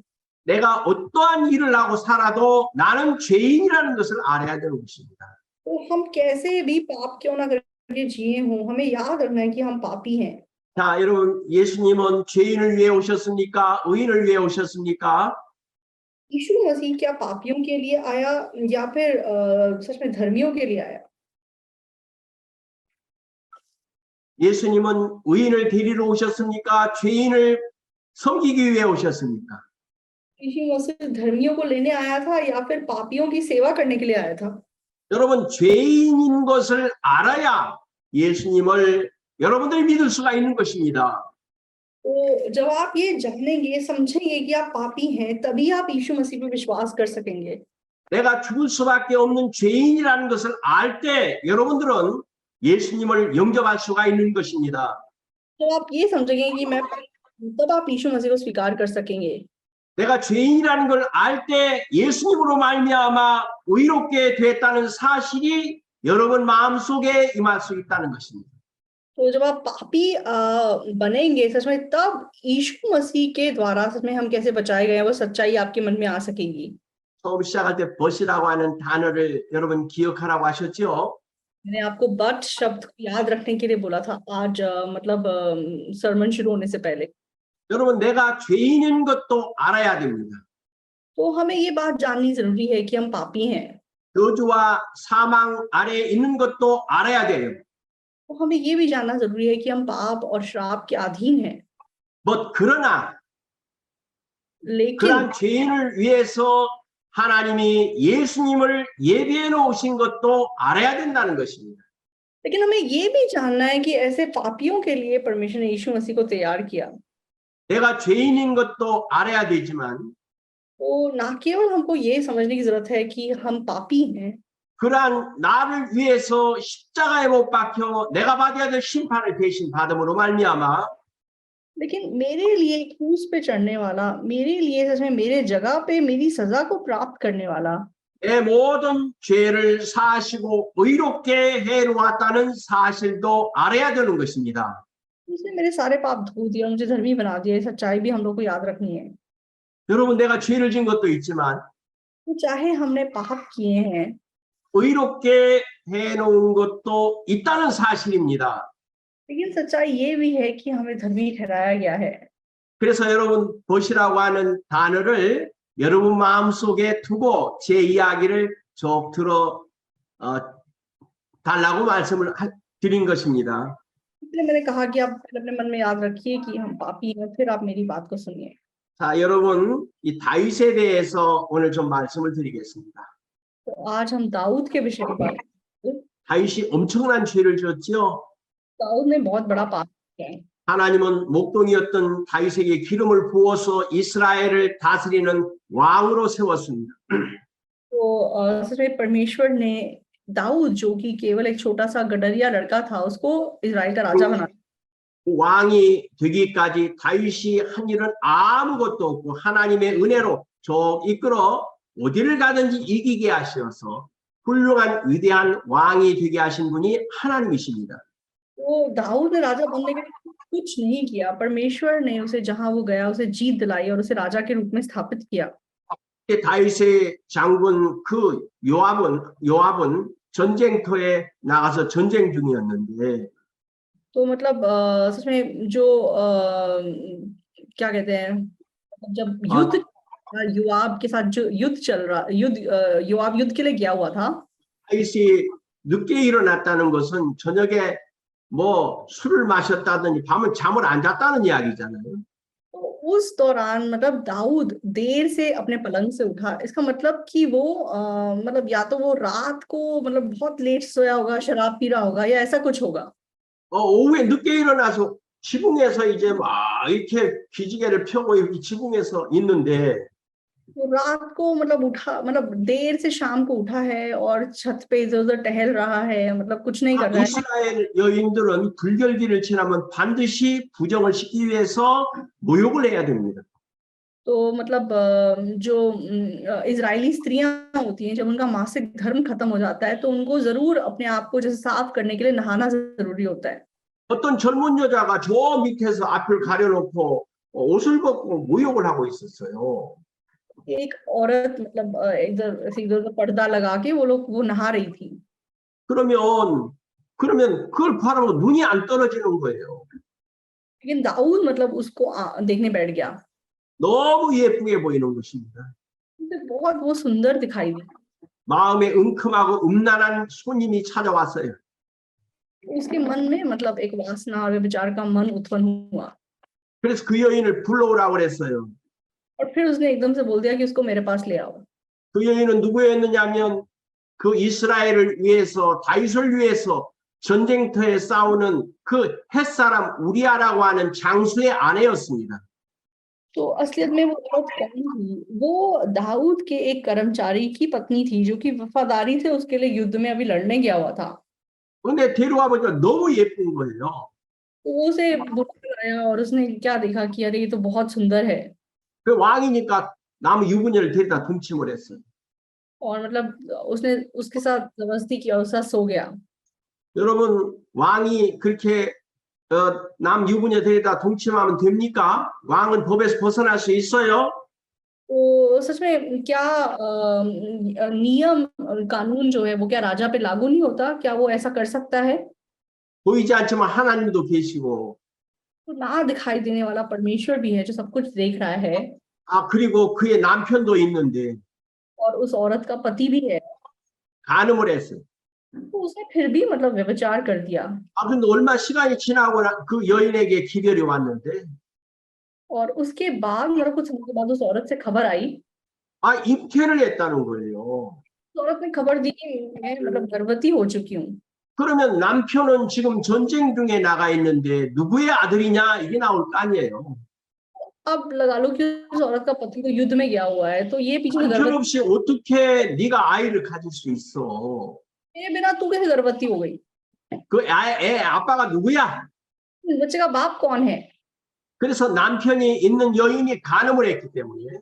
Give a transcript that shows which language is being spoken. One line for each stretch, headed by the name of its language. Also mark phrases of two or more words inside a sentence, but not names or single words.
Korean: 내가 어떠한 일을 하고 살아도 나는 죄인이라는 것을 알아야 되는 것입니다.
Hindi: तो हम कैसे भी पाप क्यों ना करके जिए हों, हमें याद रखना है कि हम पापी हैं।
Korean: 자, 여러분 예수님은 죄인을 위해 오셨습니까? 의인을 위해 오셨습니까?
Hindi: यीशु मसीह क्या पापियों के लिए आया या फिर सच में धर्मियों के लिए आया?
Korean: 예수님은 의인을 데리러 오셨습니까? 죄인을 섬기기 위해 오셨습니까?
Hindi: यीशु मसीह धर्मियों को लेने आया था या फिर पापियों की सेवा करने के लिए आया था?
Korean: 여러분 죄인인 것을 알아야 예수님을 여러분들이 믿을 수가 있는 것입니다.
Hindi: तो जब आप ये जानेंगे, समझेंगे कि आप पापी हैं, तभी आप यीशु मसीह पर विश्वास कर सकेंगे।
Korean: 내가 죽을 수밖에 없는 죄인이라는 것을 알 때 여러분들은 예수님을 영접할 수가 있는 것입니다.
Hindi: तो आप ये समझेंगे कि मैं पापी हूं, तब आप यीशु मसीह को स्वीकार कर सकेंगे।
Korean: 내가 죄인이라는 걸 알 때 예수님으로 말미암아 의롭게 됐다는 사실이 여러분 마음속에 임할 수 있다는 것입니다.
Hindi: तो जब आप पापी बनेंगे सच में, तब यीशु मसीह के द्वारा सच में हम कैसे बचाए गए हैं वो सच्चाई आपके मन में आ सकेगी।
Korean: 처음 시작할 때 벗이라고 하는 단어를 여러분 기억하라고 하셨죠?
Hindi: मैंने आपको बट शब्द को याद रखने के लिए बोला था आज, मतलब सरमन शुरू होने से पहले।
Korean: 여러분 내가 죄인인 것도 알아야 됩니다.
Hindi: तो हमें ये बात जाननी जरूरी है कि हम पापी हैं।
Korean: 저주와 사망 아래에 있는 것도 알아야 돼요.
Hindi: तो हमें ये भी जानना जरूरी है कि हम पाप और श्राप के अधीन हैं।
Korean: 그러나
Hindi: लेकिन
Korean: 그런 죄인을 위해서 하나님이 예수님을 예비해 놓으신 것도 알아야 된다는 것입니다.
Hindi: लेकिन हमें ये भी जानना है कि ऐसे पापियों के लिए परमेश्वर ने यीशु मसीह को तैयार किया।
Korean: 내가 죄인인 것도 알아야 되지만
Hindi: तो ना केवल हमको ये समझने की जरूरत है कि हम पापी हैं,
Korean: 그러한 나를 위해서 십자가에 못 박혀 내가 받아야 될 심판을 대신 받음으로 말미암아
Hindi: लेकिन मेरे लिए क्रूस पे चढ़ने वाला, मेरे लिए सच में मेरे जगह पे मेरी सजा को प्राप्त करने वाला,
Korean: 내 모든 죄를 사하시고 의롭게 해 놓았다는 사실도 알아야 되는 것입니다.
Hindi: उसने मेरे सारे पाप धो दिया, मुझे धर्मी बना दिया। ये सच्चाई भी हम लोग को याद रखनी है।
Korean: 여러분 내가 죄를 진 것도 있지만
Hindi: तो चाहे हमने पाप किए हैं,
Korean: 의롭게 해 놓은 것도 있다는 사실입니다.
Hindi: लेकिन सच्चाई ये भी है कि हमें धर्मी ठहराया गया है।
Korean: 그래서 여러분 벗이라고 하는 단어를 여러분 마음속에 두고 제 이야기를 쭉 들어 달라고 말씀을 드린 것입니다.
Hindi: इसलिए मैंने कहा कि आप पहले अपने मन में याद रखिए कि हम पापी हैं, फिर आप मेरी बात को सुनिए।
Korean: 자, 여러분, 이 다윗에 대해서 오늘 좀 말씀을 드리겠습니다.
Hindi: तो आज हम दाऊद के विषय में बात करेंगे।
Korean: 다윗이 엄청난 죄를 지었지요.
Hindi: दाऊद ने बहुत बड़ा पाप किया है।
Korean: 하나님은 목동이었던 다윗에게 기름을 부어서 이스라엘을 다스리는 왕으로 세웠습니다.
Hindi: तो सच में परमेश्वर ने दाऊद, जो कि केवल एक छोटा सा गडरिया लड़का था, उसको इजराइल का राजा बना।
Korean: 왕이 되기까지 다윗이 한 일은 아무것도 없고 하나님의 은혜로 쭉 이끌어 어디를 가든지 이기게 하셔서 훌륭한 위대한 왕이 되게 하신 분이 하나님이십니다.
Hindi: तो दाऊद ने राजा बनने के लिए कुछ नहीं किया, परमेश्वर ने उसे जहां वो गया उसे जीत दिलाई और उसे राजा के रूप में स्थापित किया।
Korean: 다윗의 장군 그 요압은 전쟁터에 나가서 전쟁 중이었는데
Hindi: तो मतलब सच में जो क्या कहते हैं, जब युद्ध योआब के साथ जो युद्ध चल रहा योआब युद्ध के लिए गया हुआ था।
Korean: 다윗이 늦게 일어났다는 것은 저녁에 뭐 술을 마셨다든지 밤은 잠을 안 잤다는 이야기잖아요.
Hindi: तो उस दौरान मतलब दाऊद देर से अपने पलंग से उठा, इसका मतलब कि वो मतलब या तो वो रात को मतलब बहुत लेट सोया होगा, शराब पी रहा होगा या ऐसा कुछ होगा।
Korean: 오후에 늦게 일어나서 지붕에서 이제 막 이렇게 기지개를 펴고 이렇게 지붕에서 있는데
Hindi: तो रात को मतलब उठा, मतलब देर से शाम को उठा है और छत पे इधर उधर टहल रहा है, मतलब कुछ नहीं कर रहा है।
Korean: 이스라엘 여인들은 불결기를 지나면 반드시 부정을 시키기 위해서 모욕을 해야 됩니다.
Hindi: तो मतलब जो इजरायली स्त्रियां होती हैं, जब उनका मासिक धर्म खत्म हो जाता है तो उनको जरूर अपने आप को जैसे साफ करने के लिए नहाना जरूरी होता है।
Korean: 어떤 젊은 여자가 저 밑에서 앞을 가려놓고 옷을 벗고 모욕을 하고 있었어요.
Hindi: एक औरत मतलब इधर इधर पर्दा लगा के वो नहा रही थी।
Korean: 그러면 그걸 바라보고 눈이 안 떨어지는 거예요.
Hindi: लेकिन दाऊद मतलब उसको देखने बैठ गया।
Korean: 너무 예쁘게 보이는 것입니다.
Hindi: उसे बहुत वो सुंदर दिखाई दी।
Korean: 마음에 은큼하고 음란한 손님이 찾아왔어요.
Hindi: उसके मन में मतलब एक वासना और विचार का मन उत्पन्न हुआ।
Korean: 그래서 그 여인을 불러오라고 그랬어요.
Hindi: और फिर उसने एकदम से बोल दिया कि उसको मेरे पास ले आओ।
Korean: 그 여인은 누구였느냐면 그 이스라엘을 위해서 다윗을 위해서 전쟁터에 싸우는 그 햇사람 우리아라고 하는 장수의 아내였습니다.
Hindi: तो असलियत में वो औरत कौन थी? वो दाऊद के एक कर्मचारी की पत्नी थी, जो कि वफादारी से उसके लिए युद्ध में अभी लड़ने गया हुआ था।
Korean: 근데 데려와 보니까 너무 예쁜 거예요.
Hindi: तो वो उसे बुलाया और उसने क्या देखा कि अरे ये तो बहुत सुंदर है।
Korean: 그 왕이니까 남은 유부녀를 데려다 동침을 했어요.
Hindi: और मतलब उसने उसके साथ जबरदस्ती किया, उसके साथ सो गया।
Korean: 여러분 왕이 그렇게 남 유부녀 데려다 동침하면 됩니까? 왕은 법에서 벗어날 수 있어요?
Hindi: तो सच में क्या नियम कानून जो है वो क्या राजा पे लागू नहीं होता? क्या वो ऐसा कर सकता है?
Korean: 보이지 않지만 하나님도 계시고
Hindi: तो ना दिखाई देने वाला परमेश्वर भी है जो सब कुछ देख रहा है।
Korean: 그리고 그의 남편도 있는데
Hindi: और उस औरत का पति भी है।
Korean: 간음을 했어요.
Hindi: तो उसने फिर भी मतलब व्यभिचार कर दिया।
Korean: 근데 얼마 시간이 지나고 그 여인에게 기별이 왔는데
Hindi: और उसके बाद मतलब कुछ समय के बाद उस औरत से खबर आई।
Korean: 입퇴를 했다는 거예요.
Hindi: उस औरत ने खबर दी कि मैं मतलब गर्भवती हो चुकी हूँ।
Korean: 그러면 남편은 지금 전쟁 중에 나가 있는데 누구의 아들이냐 이게 ना올 거 아니에요.
Hindi: अब लगा लो कि उस औरत का पति तो युद्ध में गया हुआ है, तो ये पीछे से
Korean: 남편
Hindi: गर्भवती,
Korean: 없이 어떻게 네가 아이를 가질 수 있어?
Hindi: मेरे बिना तू कैसे गर्भवती हो गई?
Korean: 그 애 아빠가 누구야?
Hindi: इस बच्चे का बाप कौन है?
Korean: 그래서 남편이 있는 여인이 간음을 했기 때문에